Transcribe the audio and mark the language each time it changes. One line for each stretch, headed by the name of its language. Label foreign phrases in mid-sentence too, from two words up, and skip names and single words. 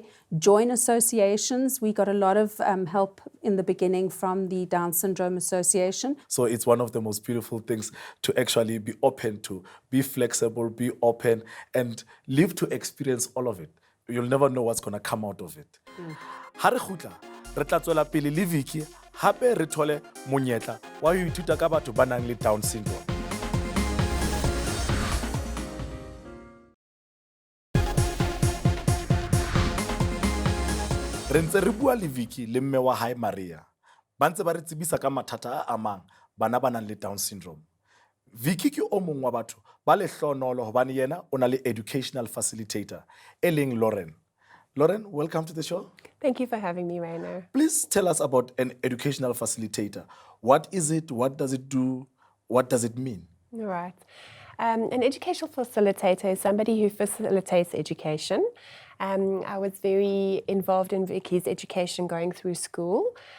English: Join associations. We got a lot of help in the beginning from the Down Syndrome Association. So it's one of the most beautiful things to actually be open to, be flexible, be open, and live to experience all of it. You'll never know what's going to come out of it.
Southern Sotho: Ha re khutla, re tla tswela pele le Vicky, hape re thole monyetla wa ho ithuta ka batho ba nang le Down syndrome. Re ntse re bua le Vicky le mme wa hae Maria. Ba ntse ba re tsebisa ka mathata a amang bana ba nang le Down syndrome. Vicky ke o mong wa batho ba le hlonolo hobane yena o na le
English: educational facilitator
Southern Sotho: e leng Lauren.
English: Lauren, welcome to the show. Thank you for having me, Rainer. Please tell us about an educational facilitator. What is it? What does it do? What does it mean? All right. An educational facilitator is somebody who facilitates education. I was very involved in Vicky's education going through school.